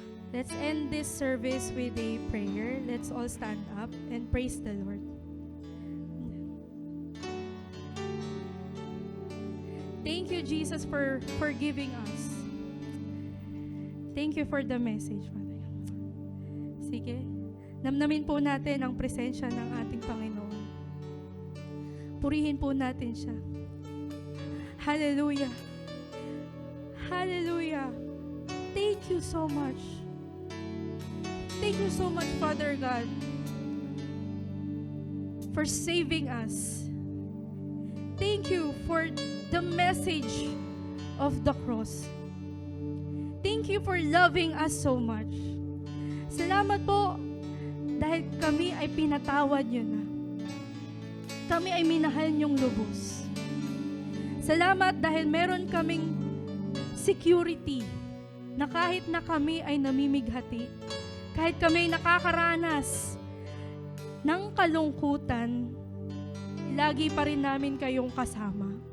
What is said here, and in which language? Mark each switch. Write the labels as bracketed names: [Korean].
[English] Let's end this service with a prayer. Let's all stand up and praise the Lord. Thank you, Jesus, for forgiving us. Thank you for the message, Father. [Filipino] Sige, namnamin po natin ang presensya ng ating Panginoon. Purihin po natin siya. Hallelujah. Hallelujah. [English] Thank you so much. Thank you so much, Father God, for saving us. Thank you for the message of the cross. Thank you for loving us so much. [Filipino] Salamat po dahil kami ay pinatawad niyo na. Kami ay minahal niyong lubos. Salamat dahil meron kaming security na kahit na kami ay namimighati, kahit kami ay nakakaranas ng kalungkutan, lagi pa rin namin kayong kasama.